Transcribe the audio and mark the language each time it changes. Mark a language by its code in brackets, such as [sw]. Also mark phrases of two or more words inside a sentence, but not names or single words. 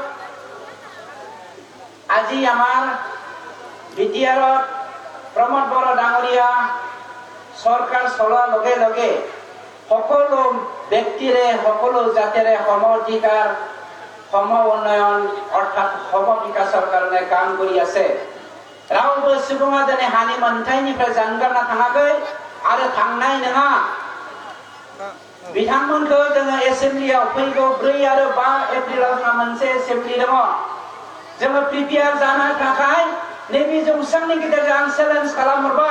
[as] আজি আমাৰ বিটিআৰত প্ৰমোদ বড়ো ডাঙৰীয়া চৰকাৰ চলোৱাৰ লগে লগে সকলো ব্যক্তিৰে সকলো জাতিৰে সম অধিকাৰ, সম উন্নয়ন অৰ্থাৎ সম বিকাশৰ কাৰণে কাম কৰি আছে। [brx] रावबो सुबुङा दिनै हानि मोनथायनिफ्राय जानगारना थाङाखै आरो थांनाय नङा। बिथांमोनखौ जोङो एसेम्बलियाव फैगौ 4 आरो 5 एप्रिलाव जोंहा मोनसे एसेम्बलि दङ। जोङो प्रिपेयार जानो थाखाय नैबे जौसांनि गेजेरजों आं चेलेन्ज खालामहरबाय।